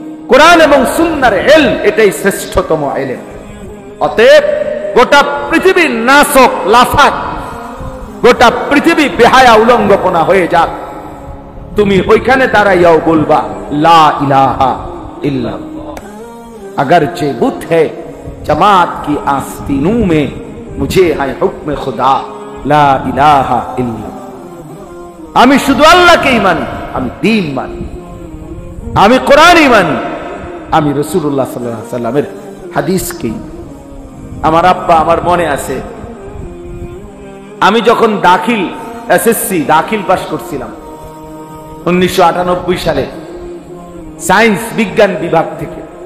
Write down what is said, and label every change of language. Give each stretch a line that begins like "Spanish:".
Bangla: কোরআন এবং সুন্নাহর ইলম, এটাই শ্রেষ্ঠতম ইলম। অতএব গোটা পৃথিবীর নাসক লাফাক, গোটা পৃথিবী বেহায়া উলঙ্গপনা হয়ে যাক, তুমি ওইখানে দাঁড়াইয়াও বলবা
Arabic: লা ইলাহা ইল্লাল্লাহ।
Urdu: अगरचे बुत है जमात की आस्तीनों में, मुझे है हुक्म खुदा
Arabic: ला इलाहा इल्लल्लाह।
Bangla: আমি শুধু আল্লাহকেই মানি, আমি দ্বীন মানি, আমি কোরআনই মানি, আমি রাসূলুল্লাহ সাল্লাল্লাহু আলাইহি ওয়াসাল্লামের হাদিসকেই। আমার আব্বা, আমার মনে আছে, আমি যখন দাখিল এসএসসি দাখিল পাস করছিলাম 1998 সালে সায়েন্স বিজ্ঞান বিভাগ থেকে।